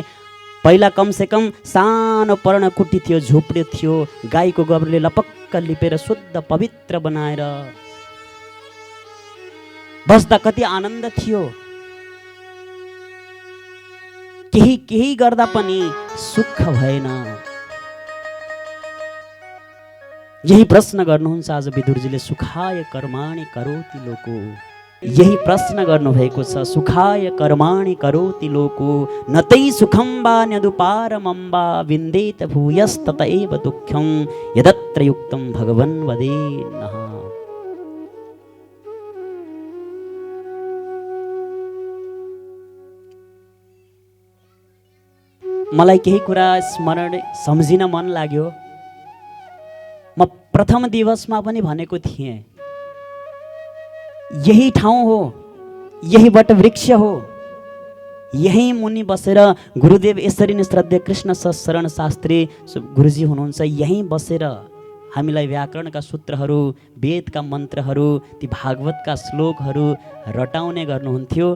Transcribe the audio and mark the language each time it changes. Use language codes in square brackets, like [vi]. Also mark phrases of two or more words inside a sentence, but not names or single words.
[ne] पहिला कमसेकम सानो पर्णकुटी थियो, झुप्डे थियो, गाईको गोबरले लपक्क लिपेर शुद्ध पवित्र बनाएर बस्दा कति आनन्द थियो। केही केही गर्दा पनि सुख भएन। यही प्रश्न गर्नुहुन्छ आज विदुरजीले, [sa] सुखाय कर्माणि करोति लोको। [ne] यही प्रश्न गर्नुभएको छ, [sa] सुखाय कर्माणि करोति लोको न तै सुखं वा न्यदुपारमं वा विन्देत भूयस्तत एव दुःखं यदत्र युक्तं भगवन् वदेन्नः। [ne] मलाई केही कुरा स्मरण सम्झिन मन लाग्यो। म प्रथम दिवसमा पनि भनेको थिएँ, यही ठाउँ हो, यही वटवृक्ष हो, यही मुनि बसेर गुरुदेव यसरी नै श्रद्धेय कृष्ण शरण शास्त्री गुरुजी हुनुहुन्छ, यही बसेर हामीलाई व्याकरणका सूत्रहरू, वेदका मन्त्रहरू, ती भागवतका श्लोकहरू रटाउने गर्नुहुन्थ्यो।